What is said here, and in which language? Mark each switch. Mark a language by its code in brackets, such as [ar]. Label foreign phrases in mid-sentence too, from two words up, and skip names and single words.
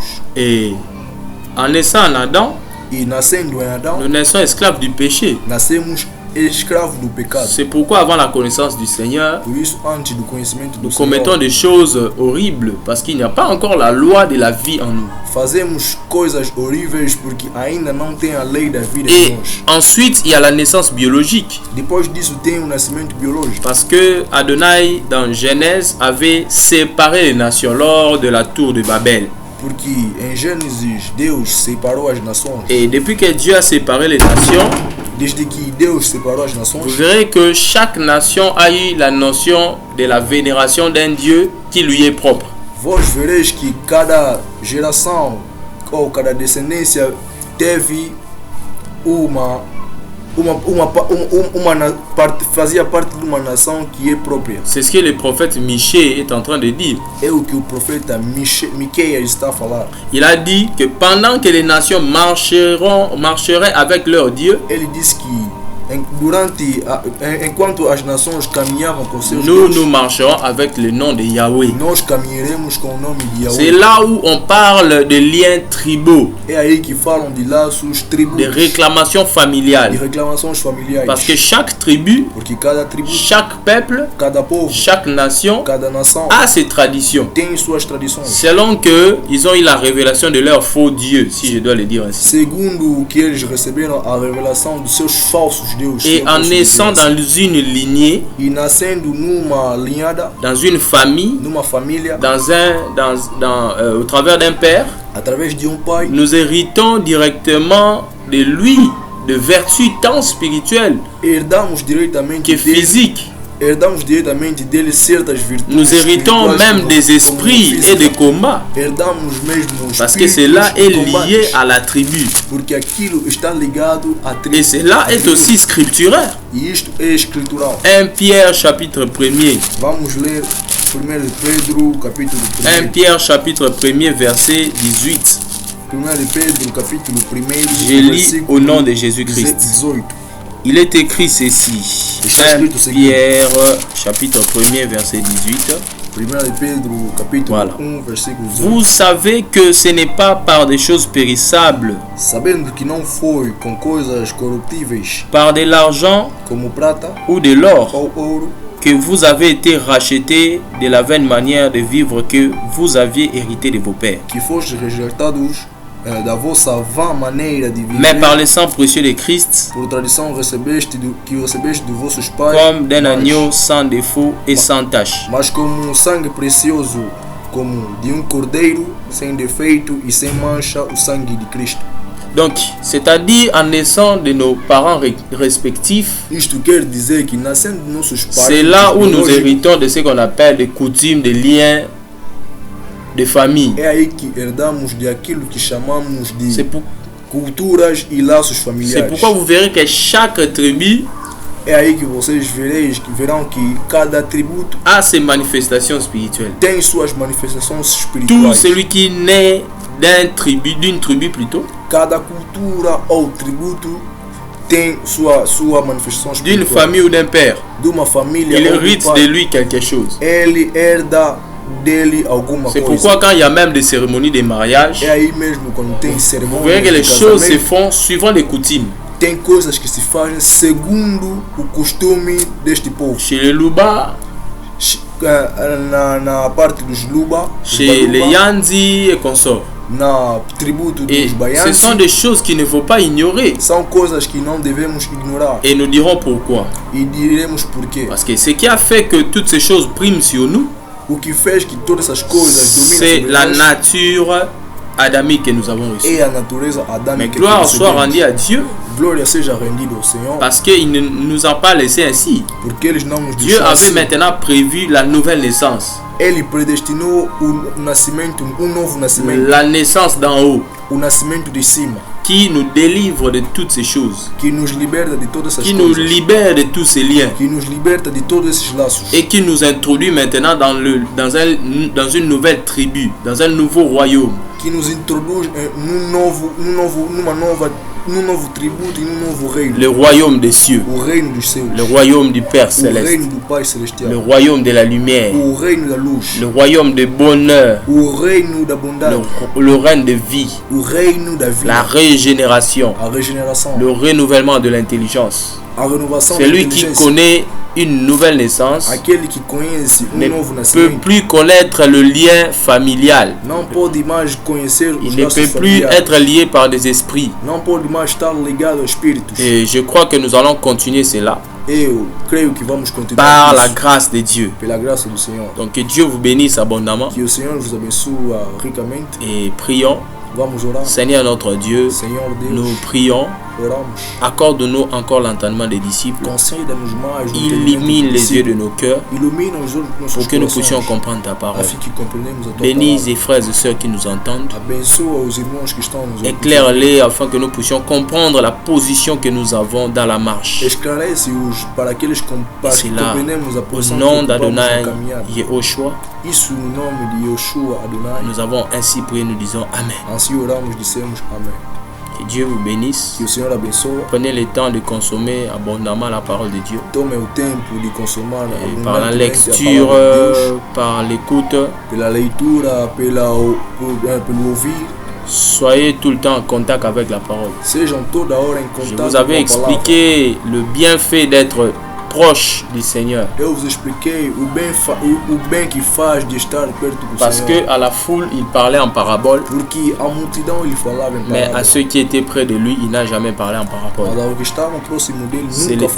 [fr] Et en naissant en Adam, [pt] E nascendo em Adão, [fr] nous naissons esclaves du péché. [pt] nascemos escravos do pecado. [fr] C'est pourquoi avant la connaissance du Seigneur, [pt] Por isso, antes do conhecimento do [fr] nous commettons [pt] Senhor, [fr] des choses horribles parce qu'il n'y a pas encore la loi de la vie en nous. [pt] fazemos coisas horríveis porque ainda não tem a lei da vida [fr] Et [pt] em nós. [fr] ensuite, il y a la naissance biologique. [pt] Depois disso tem o nascimento biológico. [fr] Parce que Adonai, dans Genèse, avait séparé les nations lors de la tour de Babel. [pt] Porque em Gênesis Deus separou as nações. [fr] Et depuis que Dieu a séparé les nations, [pt] Desde que Deus separou as [fr] vous [pt] nações, [fr] verrez que chaque nation a eu la notion de la vénération d'un Dieu qui lui est propre. [pt] vós vereis que cada geração ou cada descendência teve fazia parte de uma nação que é própria. [fr] C'est ce que le prophète Michée est en train de dire. [pt] É o que o profeta Miqueias está a falar. [fr] Il a dit que pendant que les nations marcheraient avec leur Dieu, [pt] Ele disse que enquanto as nações caminhavam com seus [fr] nous [pt] deuses, [fr] marcherons avec le nom de Yahweh. [pt] nós caminharemos com o nome de [fr] C'est [pt] Yahweh. [fr] là où on parle de liens tribaux, [pt] É aí que falam de laços, tribos, [fr] de réclamations [pt] de [fr] familiales. [pt] reclamações familiares. [fr] Parce que chaque tribu, [pt] Porque cada tribo, [fr] chaque peuple, [pt] cada povo, [fr] chaque nation [pt] cada nação [fr] a ses traditions. [pt] tem suas tradições. [fr] Selon que ils ont eu la révélation de leur faux Dieu, si je dois le dire ainsi. [pt] Segundo o que eles receberam a revelação dos seus falsos deuses. [fr] Et en naissant dans une lignée, [pt] E nascendo numa linhada, [fr] dans une famille, [pt] numa família, [fr] au travers d'un père, [pt] através de pai, [fr] nous héritons directement de lui de vertus tant spirituelles [pt] herdamos diretamente [fr] que [pt] dele, [fr] physiques. [pt] herdamos diretamente dele certas virtudes. [fr] Nous héritons [pt] espirituais [fr] même [pt] como- [fr] des [pt] como [fr] esprits et [pt] física. [fr] des combats. [pt] Herdamos mesmo [fr] Parce que [pt] espíritos [fr] cela [pt] e [fr] est [pt] combates, [fr] lié à la tribu. [pt] porque aquilo está ligado à tribo. [fr] Et cela est aussi scripturaire. [pt] E isto é escritural. [fr] 1 Pierre chapitre 1er. [pt] Vamos ler 1 Pedro capítulo 1 1. [fr] Pierre chapitre 1er verset 18. [pt] 1 Pedro capítulo 1. [fr] Je lis au nom de Jésus-Christ. [pt] 18. [fr] Il est écrit ceci. 1 Pierre chapitre 1er verset 18. [pt] 1 Pedro capítulo [fr] Voilà. [pt] 1 versículo 18. [fr] Vous savez que ce n'est pas par des choses périssables, [pt] Sabendo que não foi com coisas corruptíveis, [fr] par de l'argent [pt] como prata [fr] ou de l'or, [pt] ou ouro, [fr] que vous avez été rachetés de la vaine manière de vivre que vous aviez hérité de vos pères, [pt] que fostes rejeitados da vossa vã maneira de viver, [fr] mais par le sang précieux de Christ, [pt] por tradição que recebeste de vossos pais, [fr] comme d'un agneau sans défaut et sans tache. [pt] mas como um sangue precioso, como de cordeiro, sem defeito e sem mancha, o sangue de Cristo. [fr] Donc, c'est-à-dire en naissant de nos parents respectifs, [pt] Isto quer dizer que nascendo de nossos pais, [fr] c'est là où nous [pt] biológicos, [fr] héritons de ce qu'on appelle des coutumes, des liens de famille. [pt] é aí que herdamos de aquilo que chamamos [fr] C'est [pt] de [fr] pour- [pt] culturas e laços [fr] c'est [pt] familiares. [fr] pourquoi vous verrez que chaque tribu [pt] É aí que vocês verão que cada tributo [fr] a ses manifestations spirituelles. [pt] tem suas manifestações [fr] Tout [pt] espirituais. [fr] celui qui naît d'une tribu plutôt, [pt] Cada cultura ou tributo tem sua manifestação [fr] d'une [pt] espiritual. [fr] famille ou d'un père, [pt] De uma família [fr] il [pt] ou [fr] hérite [pt] do pai, [fr] de lui quelque chose. [pt] ele herda dele alguma [fr] C'est [pt] coisa. [fr] pourquoi quand il y a même des cérémonies de mariage, [pt] É aí mesmo quando tem [fr] vous [pt] cerimônia [fr] verrez que [pt] de [fr] les choses se [pt] casamento, [fr] font suivant les coutumes. [pt] tem coisas que se fazem segundo o costume deste povo. [fr] Chez les Luba, [pt] Na parte dos Luba, dos [fr] chez les [pt] Baluba, [fr] Yandi et consorts. [pt] na tributo [fr] Et [pt] dos [fr] ce [pt] Baianos, [fr] sont des choses qu'il ne faut pas ignorer. [pt] são coisas que não devemos ignorar. [fr] Et nous dirons pourquoi. [pt] E diremos porquê. [fr] Parce que ce qui a fait que toutes ces choses priment sur nous, [pt] O que fez que todas essas coisas dominem [fr] c'est [pt] sobre [fr] la [pt] nós [fr] nature adamique que nous avons reçue. [pt] é a natureza adâmica. [fr] Mais [pt] que [fr] gloire soit [pt] recebemos. [fr] rendue à Dieu, [pt] Glória seja rendida ao Senhor, [fr] parce qu'il ne nous a pas laissé ainsi. [pt] porque eles não nos [fr] Dieu [pt] deixaram [fr] avait [pt] assim. [fr] maintenant prévu la nouvelle naissance, [pt] Ele predestinou o nascimento, novo nascimento, [fr] la naissance d'en haut, [pt] o nascimento de cima, [fr] qui nous délivre de toutes ces choses, [pt] que nos liberta de todas essas [fr] qui nous [pt] coisas, [fr] libère de tous ces liens [pt] que nos liberta de todos esses laços [fr] et qui nous introduit maintenant dans une nouvelle tribu, dans un nouveau royaume. [pt] que nos introduz numa num novo tributo e num novo reino. [fr] Le royaume des cieux. [pt] O reino dos céus. [fr] Le royaume du Père [pt] O [fr] céleste. [pt] reino do Pai Celestial. [fr] Le royaume de la lumière. [pt] O reino da luz. [fr] Le royaume de bonheur. [pt] O reino da bondade. [fr] Le règne de vie. [pt] O reino da vida. [fr] La régénération. [pt] A regeneração. [fr] Le renouvellement de l'intelligence. [pt] A renovação da [fr] Celui qui [pt] inteligência. [fr] connaît une nouvelle naissance [pt] Aquele que conhece [fr] ne [pt] novo [fr] peut [pt] nascimento [fr] plus connaître le lien familial. [pt] não pode mais conhecer os [fr] Il ne [pt] laços [fr] peut plus [pt] familiares. [fr] être lié par des esprits. [pt] Não pode mais estar ligado aos espíritos. [fr] Et je crois que nous allons continuer cela [pt] Eu creio que vamos continuar [fr] par la [pt] isso, [fr] grâce de Dieu. [pt] pela graça do Senhor. [fr] Donc que Dieu vous bénisse abondamment [pt] Que o Senhor vos abençoe ricamente. [fr] et prions. [pt] Vamos orar. [fr] Seigneur notre Dieu, [pt] Senhor Deus, [fr] nous prions. [pt] oramos. [fr] Accorde-nous encore l'entendement des disciples. [pt] Conceda-nos mais o [fr] Illumine [pt] entendimento [fr] les yeux de [pt] discípulos. [fr] nos cœurs [pt] Ilumina os olhos dos nossos [fr] pour que nous puissions [pt] corações, [fr] comprendre ta parole. [pt] afim que compreendemos a tua [fr] Bénis [pt] palavra. [fr] les frères et sœurs qui nous entendent. [pt] Abençoa os irmãos que estão nos ouvindo. [fr] Éclaire-les afin que nous puissions comprendre la position que nous avons dans la marche. [pt] Esclarece-os para que eles para que [fr] C'est là, [pt] compreendamos a [fr] au [pt] posição que [fr] nom [pt] ocupamos [fr] d'Adonai [pt] na caminhada. [fr] Yehoshua, [pt] Isso no nome de Yoshua Adonai. [fr] nous avons ainsi prié, nous disons Amen. [pt] Assim oramos, dissemos Amém. [fr] Que Dieu vous bénisse. [pt] Que o Senhor abençoe. [fr] Prenez le temps de consommer abondamment la parole de Dieu. [pt] Tome o tempo de consumar [fr] Et par la [pt] abundantemente [fr] lecture, [pt] a palavra de Deus, [fr] par l'écoute, [pt] pela leitura, pelo ouvir. [fr] soyez tout le temps en contact avec la parole. [pt] Sejam toda hora em [fr] Je [pt] contato [fr] vous avais [pt] com a palavra. [fr] expliqué le bienfait d'être proche du Seigneur. [pt] Eu vos expliquei o bem que faz de estar perto do [fr] Parce [pt] Senhor. [fr] que à la foule, il parlait en parabole, [pt] Porque a multidão ele falava em [fr] mais à [pt] palavras. [fr] ceux qui étaient près de lui, il n'a jamais parlé en parabole. [pt] Mas ao que estavam próximo dele nunca falou em